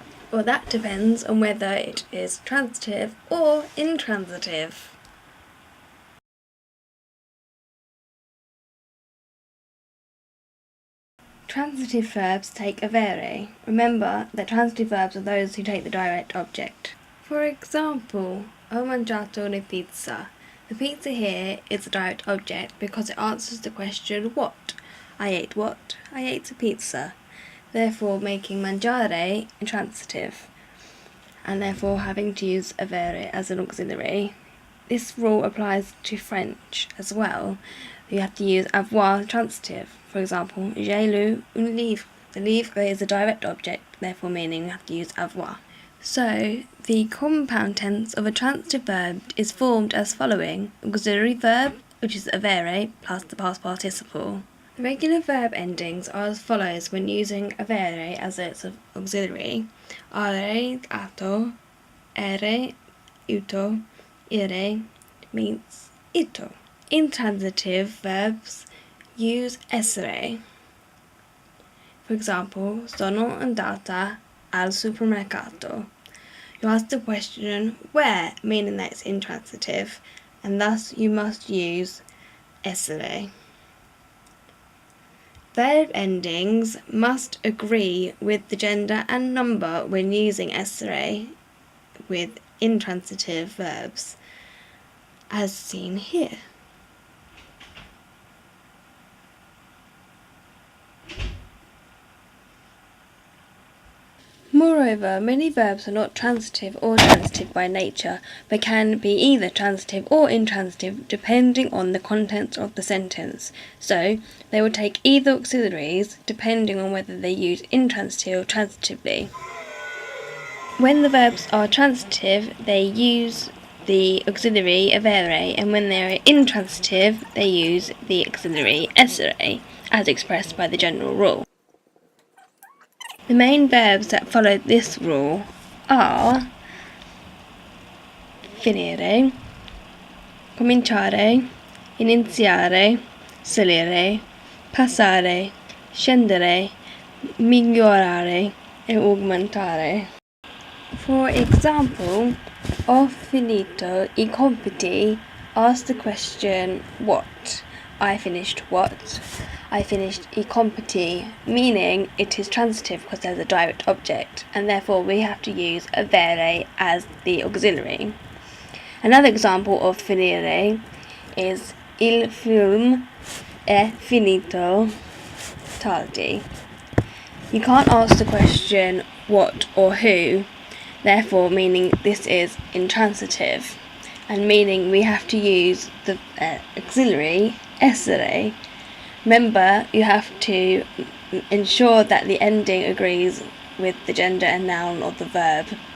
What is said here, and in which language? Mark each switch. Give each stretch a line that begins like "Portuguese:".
English: Well, that depends on whether it is transitive or intransitive. Transitive verbs take avere. Remember that transitive verbs are those who take the direct object. For example,
Italian: ho mangiato una pizza.
English: The pizza here is a direct object because it answers the question what. I ate what? I ate a pizza. Therefore making mangiare intransitive, and therefore having to use avere as an auxiliary. This rule applies to French as well. You have to use avoir transitive. For example,
French: j'ai lu un livre.
English: The livre is a direct object, therefore meaning you have to use avoir. So, the compound tense of a transitive verb is formed as following: auxiliary verb, which is avere, plus the past participle. The regular verb endings are as follows when using avere as its auxiliary: are, ato, ere, uto, ire means ito. Intransitive verbs use essere. For example,
Italian: sono andata al supermercato.
English: You ask the question where, meaning that it's intransitive, and thus you must use essere. Verb endings must agree with the gender and number when using essere with intransitive verbs, as seen here. Moreover, many verbs are not transitive or transitive by nature, but can be either transitive or intransitive depending on the content of the sentence. So, they will take either auxiliaries depending on whether they use intransitive or transitively. When the verbs are transitive, they use the auxiliary avere, and when they are intransitive, they use the auxiliary essere, as expressed by the general rule. The main verbs that follow this rule are finire, cominciare, iniziare, salire, passare, scendere, migliorare, e aumentare. For example,
Italian: ho finito I compiti
English: asks the question what. I finished what? I finished I compiti, meaning it is transitive because there's a direct object, and therefore we have to use avere as the auxiliary. Another example of finire is
Italian: il film è finito tardi.
English: You can't ask the question what or who, therefore meaning this is intransitive, and meaning we have to use the auxiliary essere. Remember, you have to ensure that the ending agrees with the gender and noun of the verb.